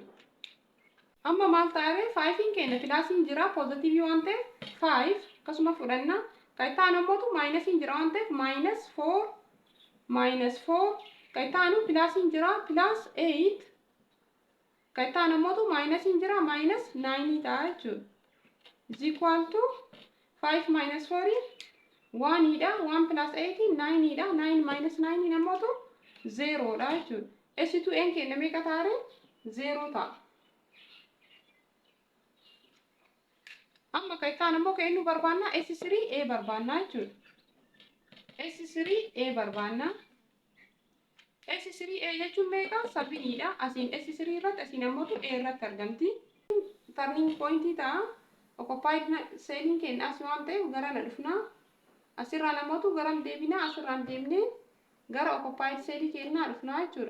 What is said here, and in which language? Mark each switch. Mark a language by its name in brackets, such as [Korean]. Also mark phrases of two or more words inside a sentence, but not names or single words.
[Oromo] Amma maal ta'e? 5 keenya pilaasiin jira. Pozitiivii waan ta'eef 5 akkasuma fudhanna. Ka ittaan ammootu maayinasiin jira waan ta'eef minus 4 ka ittaanu pilaasiin jira. Pilaas 8 ka ittaan ammootu maayinasiin jira. Minus 9 ta'a jechuudha. [English] Is equal to [Oromo] 5 minus 4 1dha. 1 plus 8 9dha. 9 minus 9 namoota 0dha jechuudha. S2N keenya meeqa ta'a? 0 ta'a. Amma ka itaan ammoo keenyu barbaanna S3A barbaanna jechuudha. S3A barbaanna. S3A jechuun meeqa? 7dha. Asiin S3 irratti asiin ammootu A irratti argamti. [English] Turning pointii [Oromo] ta'a. [English] Occupied cellii [Oromo] keenya as waan ta'eef garana dhufna. Asirraan ammootu garam deebina. Asirraan deemnee gara [English] occupied cellii [Oromo] keenyaa dhufna jechuudha.